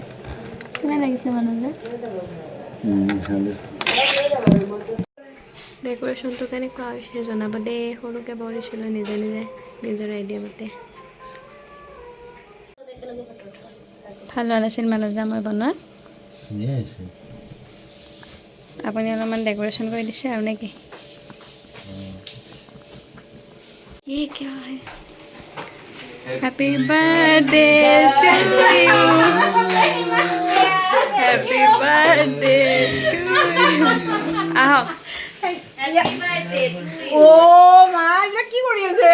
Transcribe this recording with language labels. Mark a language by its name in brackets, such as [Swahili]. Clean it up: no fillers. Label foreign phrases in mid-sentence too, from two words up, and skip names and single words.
[Assamese] কেনে লাগিছে মানস দা? ডেক'ৰেশ্যনটো কেনেকুৱা হৈছে জনাব দেই। সৰুকৈ বনাইছিলোঁ নিজে নিজৰ আইডিয়া মতে। ভাল হোৱা নাছিল মানস দা মই বনোৱা? আপুনি অলপমান ডেক'ৰেশ্যন কৰি দিছে আৰু নেকি? [Hindi] ये क्या है? [English] Happy birthday to you, happy birthday to you. [Assamese] आहो ও মা এটা কি কৰি আছে?